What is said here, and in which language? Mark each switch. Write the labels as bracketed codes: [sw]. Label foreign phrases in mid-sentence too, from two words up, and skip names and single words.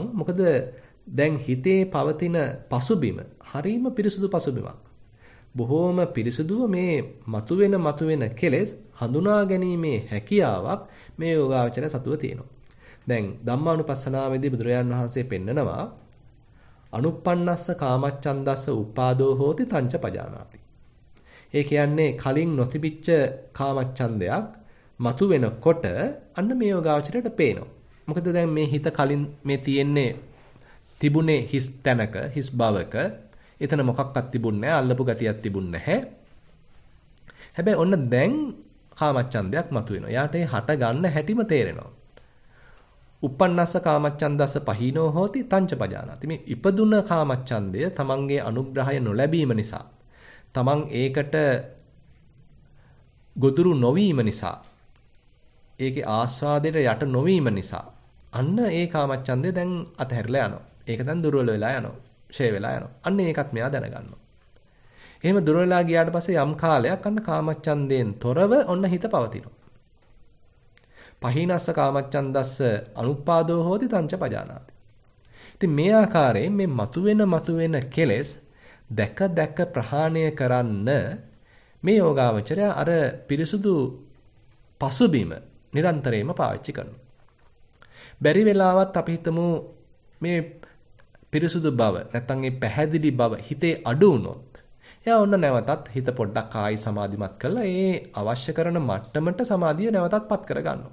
[si] මොකද දැන් හිතේ පවතින පසුබිම හරීම පිරිසුදු පසුබිමක්. බොහොම පිරිසුදුව මේ මතුවෙන කෙලෙස් හඳුනා ගැනීමේ හැකියාවක් මේ යෝගාවචරය සතුව තියෙනවා. දැන් ධම්මානුපස්සනාවේදී බුදුරජාන් වහන්සේ පෙන්නනවා [pi] අනුප්පන්නස්ස කාමච්ඡන්දස්ස උපාදෝ හෝති තංච පජානාති. [si] ඒ කියන්නේ කලින් නොතිබිච්ච කාමච්ඡන්දයක් මතුවෙනකොට අන්න මේ යෝගාවචරයට පේනවා. මොකද දැන් මේ හිත කලින් මේ තිබුණේ හිස් තැනක, හිස් බවක. එතන මොකක්වත් තිබුණේ නැහැ, අල්ලපු ගතියක් තිබුණේ නැහැ. හැබැයි ඔන්න දැන් කාමච්ඡන්දයක් මතුවෙනවා. යාට ඒ හට ගන්න හැටිම තේරෙනවා. [pi] uppannassa කාමච්ඡන්දස්ස පහීනෝ හෝති තංච පජානාති. [si] මේ ඉපදුන කාමච්ඡන්දය තමන්ගේ අනුග්‍රහය නොලැබීම නිසා, තමන් ඒකට ගොදුරු නොවීම නිසා, ඒකේ ආස්වාදයට යට නොවීම නිසා අන්න ඒ කාමච්ඡන්දය දැන් අතහැරලා යනවා. ඒක දැන් දුර්වල වෙලා යනවා. ෂේ වෙලා යනවා. අන්න ඒකත් මෙයා දැනගන්නවා. එහෙම දුර්වල වෙලා ගියාට පස්සේ යම් කාලයක් අන්න කාමච්ඡන්දයෙන් තොරව ඔන්න හිත පවතිනවා. [pi] පහීනස්ස කාමච්ඡන්දස්ස අනුපාදෝ හෝති තංච පජානාති. [si] ඉතින් මේ ආකාරයෙන් මේ මතුවෙන කෙලෙස් දැක ප්‍රහාණය කරන්න මේ යෝගාවචරය අර පිරිසුදු පසුබිම නිරන්තරයෙන්ම පාවිච්චි කරනවා. බැරි වෙලාවත් අපි හිතමු මේ පිරිසුදු බව නැත්නම් මේ පැහැදිලි බව හිතේ අඩු වුණොත් එයා ඔන්න නැවතත් හිත පොඩ්ඩක් ආයි සමාධිමත් කරලා ඒ අවශ්‍ය කරන මට්ටමට සමාධිය නැවතත්පත් කර ගන්නවා.